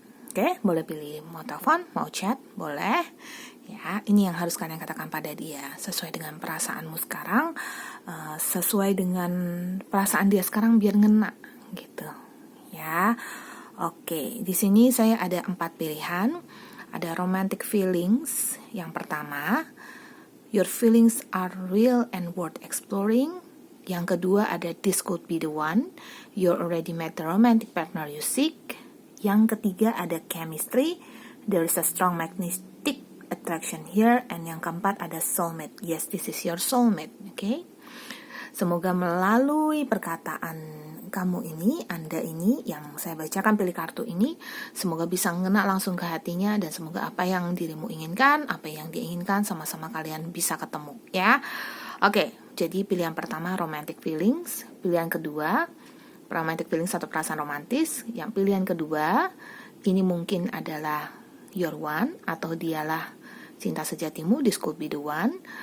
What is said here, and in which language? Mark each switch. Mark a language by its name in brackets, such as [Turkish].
[Indonesian] Oke, boleh pilih mau telepon, mau chat, boleh. Ya, ini yang harus kalian katakan pada dia sesuai dengan perasaanmu sekarang, sesuai dengan perasaan dia sekarang biar ngena gitu. Ya, oke. Di sini saya ada 4 pilihan. Ada romantic feelings. Yang pertama, [English] your feelings are real and worth exploring. [Indonesian] Yang kedua ada [English] this could be the one. You already met the romantic partner you seek. [Indonesian] Yang ketiga ada [English] chemistry. There is a strong magnetic attraction here. And [Indonesian] yang keempat ada [English] soulmate. Yes, this is your soulmate. Okay? [Indonesian] Semoga melalui perkataan kamu ini, Anda ini, yang saya bacakan pilih kartu ini, semoga bisa ngena langsung ke hatinya, dan semoga apa yang dirimu inginkan, apa yang dia inginkan, sama-sama kalian bisa ketemu, ya. Oke, jadi pilihan pertama romantic feelings, pilihan kedua romantic feelings atau perasaan romantis, yang pilihan kedua ini mungkin adalah your one atau dialah cinta sejatimu, [English] this could be the one.